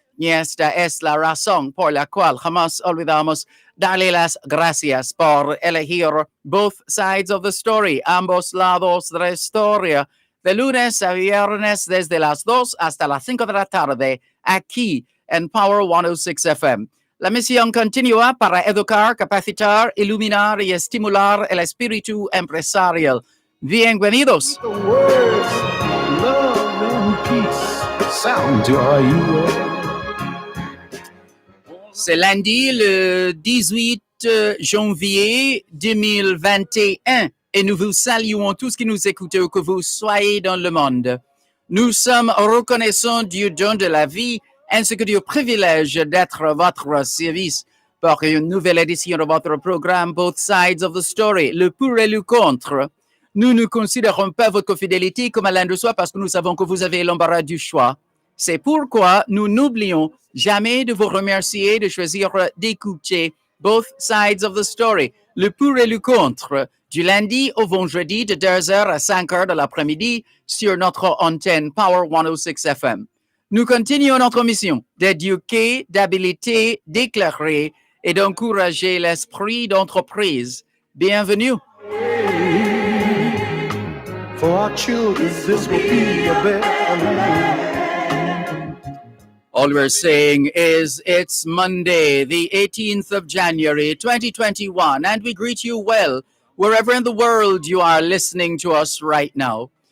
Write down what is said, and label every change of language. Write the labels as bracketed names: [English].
[Spanish] Y esta es la razón por la cual jamás olvidamos darle las gracias por elegir Both Sides of the Story, ambos lados de la historia, de lunes a viernes desde las 2 hasta las 5 de la tarde, aquí en Power 106 FM. La misión continúa para educar, capacitar, iluminar y estimular el espíritu empresarial. Bienvenidos. [English] The words love and peace sound to our ears. [French] C'est lundi le 18 janvier 2021 et nous vous saluons tous qui nous écoutez où que vous soyez dans le monde. Nous sommes reconnaissants du don de la vie ainsi que du privilège d'être à votre service pour une nouvelle édition de votre programme Both Sides of the Story, le pour et le contre. Nous ne considérons pas votre fidélité comme allant de soi parce que nous savons que vous avez l'embarras du choix. C'est pourquoi nous n'oublions jamais de vous remercier de choisir d'écouter Both Sides of the Story, le pour et le contre, du lundi au vendredi de 2h à 5h de l'après-midi sur notre antenne Power 106 FM. Nous continuons notre mission d'éduquer, d'habiliter, d'éclairer et d'encourager l'esprit d'entreprise. Bienvenue. [English] For our children, this will be a better land. All we're saying is it's Monday, the 18th of January, 2021, and we greet you well wherever in the world you are listening to us right now.